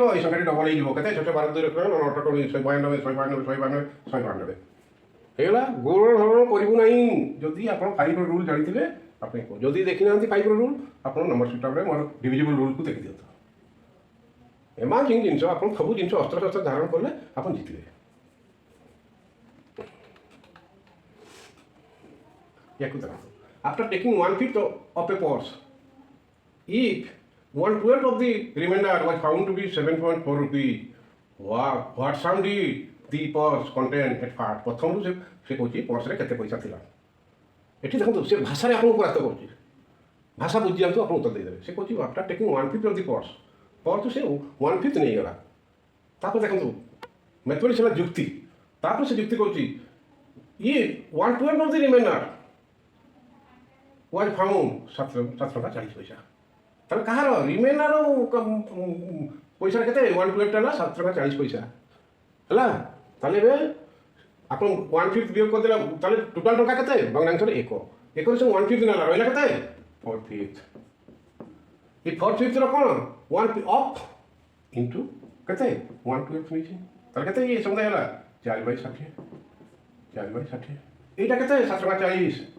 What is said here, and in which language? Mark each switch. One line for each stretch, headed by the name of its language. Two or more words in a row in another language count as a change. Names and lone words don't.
Odia: ଏଇ ସଂଖ୍ୟାଟି ଡବଲ ହେଇଯିବ କେତେ 6 12 2 ରଖିବ 9 192 192 ହେଇଗଲା ଗୁଣନ ହରଣ କରିବୁ ନାହିଁ ଯଦି ଆପଣ 5ର ରୁଲ୍ ଜାଣିଥିବେ ଆପଣ ଯଦି ଦେଖିନାହାନ୍ତି 5ର ରୁଲ୍ ଆପଣ
English: number systemରେ
Odia: ମୋର
English: divisible ruleକୁ
Odia: ଦେଖିଦିଅନ୍ତୁ ଏମାଜିଂ ଜିନିଷ ଆପଣ ସବୁ ଜିନିଷ ଅସ୍ତ୍ରଶସ୍ତ୍ର ଧାରଣ କଲେ ଆପଣ ଜିତିବେ ୟାକୁ ଦେଖନ୍ତୁ
English: after taking 1/5 of a purse if 1/12 of the remainder was found to be 7.4 rupees. What sum did the purse contain at first?
Odia: ପ୍ରଥମରୁ ସେ କହୁଛି ପର୍ସରେ କେତେ ପଇସା ଥିଲା ଏଠି ଦେଖନ୍ତୁ ସେ ଭାଷାରେ ଆପଣଙ୍କୁ ପରାସ୍ତ କରୁଛି ଭାଷା ବୁଝି ଯାଆନ୍ତୁ ଆପଣ ଉତ୍ତର ଦେଇଦେବେ ସେ କହୁଛି
English: after taking 1/5 of the purse
Odia: ସେ 1/5 ନେଇଗଲା ତାପରେ ଦେଖନ୍ତୁ ମ୍ୟାଥମେଟିକ୍ସ ହେଲା ଯୁକ୍ତି ତାପରେ ସେ ଯୁକ୍ତି କରୁଛି ଇଏ
English: 1/12 of the remainder was found
Odia: 7.40 ପଇସା ତାହେଲେ କାହାର ରିମେନାର ପଇସା କେତେ 1/12 ହେଲା 7.40 ପଇସା ହେଲା ତାହେଲେ ଏବେ ଆପଣ 1/5 ବିୟୋଗ କରିଦେଲା ତାହେଲେ ଟୋଟାଲ ଟଙ୍କା କେତେ ଭଗ୍ନାଂଶରେ ଏକରେ ସେ 1/5 ନେଲା ରହିଲା କେତେ 4/5 ଏ 4/5ର କ'ଣ 1 ଅଫ୍ ଇଣ୍ଟୁ କେତେ 1/12 ନେଇଛି ତାହେଲେ କେତେ ଇଏ ସମୁଦାୟ ହେଲା 4/60 ଏଇଟା କେତେ 7.40